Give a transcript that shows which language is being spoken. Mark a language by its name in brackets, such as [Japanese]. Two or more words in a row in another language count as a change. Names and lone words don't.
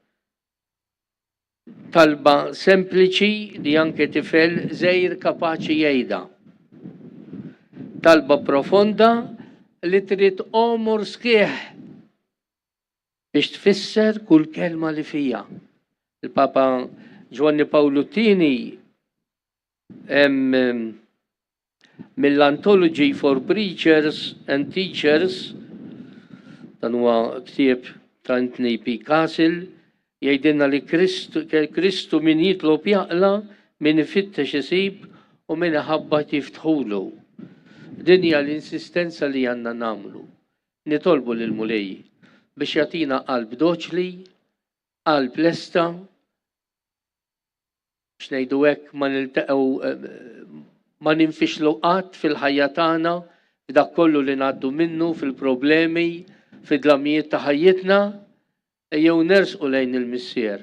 [Maltese] Talba sempliċi li anke tifel żgħir kapaċi jgħidha. Talba profonda li trid omor sħiħ biex tfisser kull kelma li fija. Il-Papa Giovanni Paolo II mill-Anthology for Preachers and Teachers, dan huwa ktieb ta' Anthony P. Castle, jgħidilna li Kristu min jitlob jaqla, min ifittex isib u min iħabbat jiftħulu. Din hija l-insistenza li għandna nagħmlu. Nitolbu lil mulej biex jagħtina qalb doċli, qalb lesta, biex ngħidu hekk ma niltaqgħu ma ninfixlu qatt fil-ħajja tagħna f'dak kollu li ngħaddu minnu fil-problemi, fid-dlamijiet ta' ħajjitna, jew nersqu lejn il-Missier.